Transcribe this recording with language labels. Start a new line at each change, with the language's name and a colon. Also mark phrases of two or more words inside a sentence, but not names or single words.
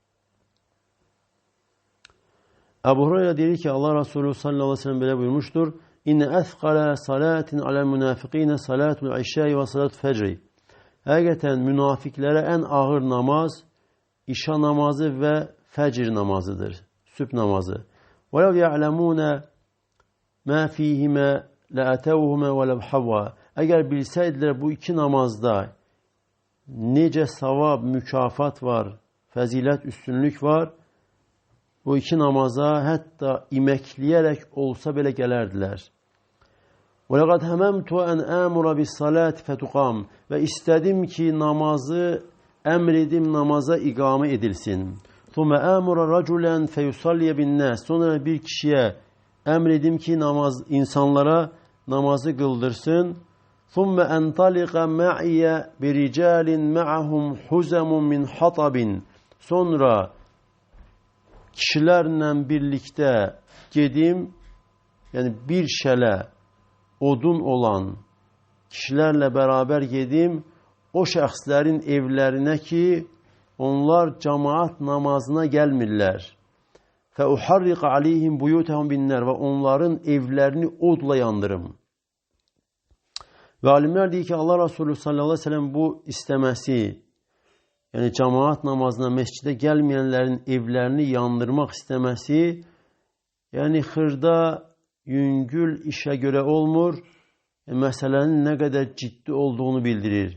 Azerbaijani: Əbu Hureyra deyir ki, Allah Resulü
Arabic: صلى الله عليه وسلم
Azerbaijani: belə buyurmuşdur,
Arabic: إن أثقل صلاة على المنافقين صلاة العشاء وصلاة الفجر.
Azerbaijani: Həqiqətən münafiqlərə ən ağır namaz, işa namazı və fəcr namazıdır, sübh namazı.
Arabic: وَلَوْ يَعْلَمُونَ مَا فِيهِمَا لَأَتَوْهُمَا وَلَوْ حَوَّا.
Azerbaijani: Əgər bilsəydilər bu iki namazda necə savab, mükafat var, fəzilət, üstünlük var, bu iki namaza hətta iməkləyərək olsa belə gələrdilər.
Arabic: وَلَقَدْ هَمَمْتُ أَنْ آمُرَ بِالصَّلَاةِ فَتُقَامْ.
Azerbaijani: Və istədim ki, namazı əmr edim, namaza iqamə edilsin.
Arabic: ثُمَّ آمُرَ رَجُلًا فَيُصَلِّيَ بِالنَّاسِ.
Azerbaijani: Sonra bir kişiyə əmr edim ki, insanlara namazı qıldırsın.
Arabic: ثُمَّ أَنْطَلِقَ مَعِيَ بِرِجَالٍ مَعَهُمْ حُزَمٌ مِنْ حَطَبٍ.
Azerbaijani: Sonra kişilərlə birlikdə gedim, yəni bir şələ odun olan kişilərlə bərabər gedim, o şəxslərin evlərinə ki, onlar cemaat namazına gəlmirlər.
Arabic: فَاُحَرِّقَ عَلَيْهِمْ بُيُوتَهُمْ بِالنَّارِ.
Azerbaijani: Və onların evlərini odla yandırım. Və alimlər deyir ki, Allah Resulü
Arabic: صلى الله عليه وسلم
Azerbaijani: bu istəməsi, yəni cemaat namazına məscidə gəlməyənlərin evlərini yandırmaq istəməsi, yəni xırda, yüngül işə görə olmur, məsələnin nə qədər ciddi olduğunu bildirir.